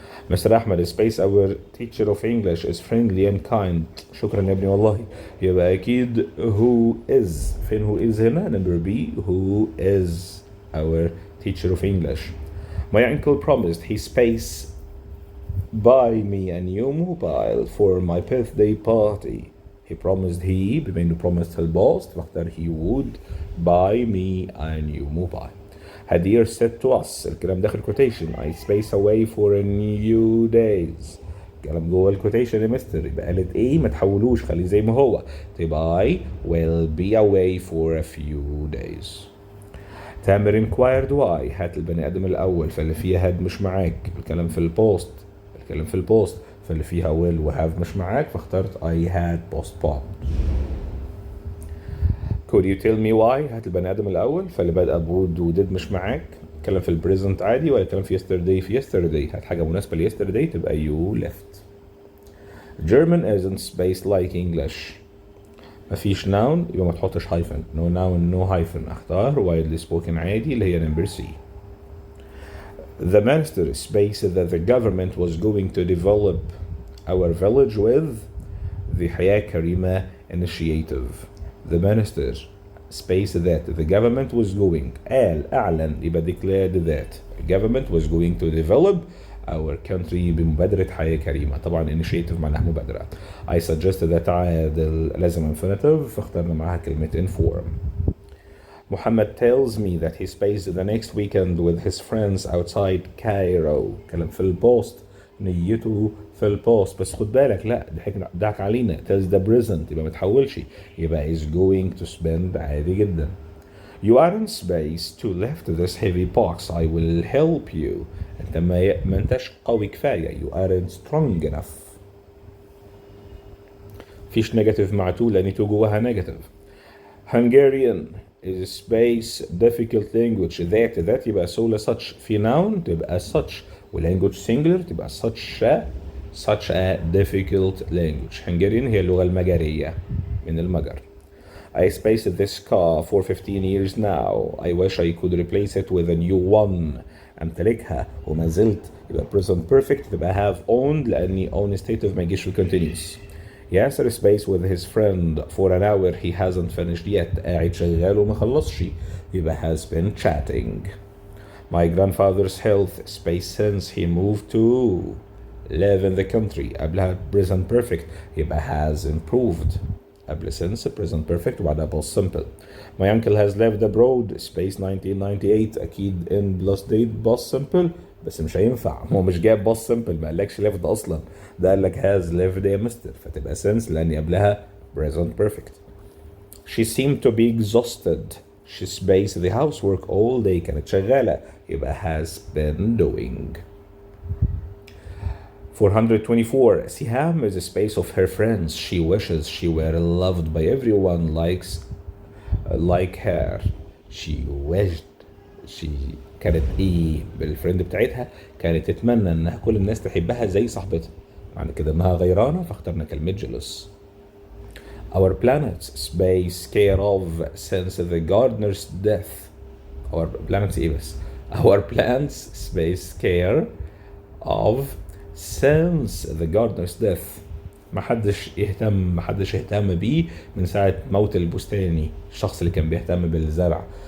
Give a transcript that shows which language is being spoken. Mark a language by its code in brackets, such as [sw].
[en] Mr. Ahmed space our teacher of English is friendly and kind. [ar] شكرا يا ابني والله. يبقى أكيد who is. فين who is هنا؟ [en] number B. who is our teacher of English. My uncle promised he space buy me a new mobile for my birthday party. He promised [ar] بما إنه [en] promised [ar] الباست فاختار [en] he would buy me a new mobile. Hadir said to us. [ar] الكلام داخل quotation. [en] I space away for a new days. [ar] الكلام جوه الكوتيشن يا مستر. يبقى قالت ايه؟ ما تحولوش، خليه زي ما هو. تبقى [en] I will be away for a few days. تامر inquired why. [ar] هات البني ادم الاول، فاللي فيها had مش معاك. الكلام في البوست فاللي فيها will و have مش معاك، فاخترت [en] I had postponed. Could you tell me why؟ [ar] هات البني آدم الأول، فاللي بدأ بود و did مش معاك. اتكلم في البريزنت عادي ولا اتكلم في yesterday؟ في yesterday. هات حاجة مناسبة ل yesterday تبقى [en] you left. German isn't spaced like English. [ar] مفيش noun يبقى ما تحطش hyphen. [en] No noun no hyphen. اختار widely spoken عادي [ar] اللي هي [en] number C. The minister spaced that the government was going to develop our village with the حياة كريمة initiative. The minister space that the government was going. أعلن يبقى declared that the government was going to develop our country [ar] بمبادرة حياة كريمة. طبعا initiative معناها مبادرة. [en] I suggested that [ar] عادل لازم infinitive فاخترنا معاها كلمة inform. [en] Muhammad tells me that he spaced the next weekend with his friends outside Cairo. [ar] كلام في البوست، نيته في البوست، بس خد بالك لا دعك علينا tells the present يبقى ما تحولش، يبقى [en] is going to spend [ar] عادي جدا. [en] You aren't space to lift this heavy box. I will help you. [ar] انت ما انتش قوي كفاية. [en] You aren't strong enough. [ar] فيش نيجاتيف مع تو لان تو جواها نيجاتيف. [en] Hungarian is space difficult language. that [ar] يبقى [en] so such. في noun تبقى such، والlanguage singular تبقى such a difficult language. [ar] Hungarian هي اللغة المجرية من المجر. [en] I spaced this car for 15 years now. I wish I could replace it with a new one. [ar] أمتلكها وما زلت يبقى present perfect تبقى have owned لأني own stative ما يجيش في continuous. [en] Yasser space with his friend for an hour he hasn't finished yet. [ar] قاعد شغال وما خلصش يبقى [en] has been chatting. My grandfather's health space since he moved to live in the country. [ar] قبلها present perfect يبقى has improved. قبل since present perfect وبعدها past simple. [en] My uncle has lived abroad space 1998. [ar] أكيد in plus date past simple بس مش هينفع، هو مش جايب past simple ما قالكش lived أصلا، ده قال لك has lived يا مستر، فتبقى since لأن قبلها present perfect. [en] She seemed to be exhausted. She spaced the housework all day. [ar] كانت شغالة يبقى has been doing. [en] 424. Siham is a space of her friends. She wishes she were loved by everyone like her. [ar] She wished. كانت ايه بالفريند بتاعتها؟ كانت تتمنى انها كل الناس تحبها زي صاحبتها. معنى كده انها غيرانة فاخترنا كلمة jealous. [en] Our planets space care of since the gardener's death. Our planets [ar] ايه بس؟ [en] Our plants space care of since the gardener's death. [ar] محدش يهتم بيه من ساعة موت البستاني، الشخص اللي كان بيهتم بالزرع.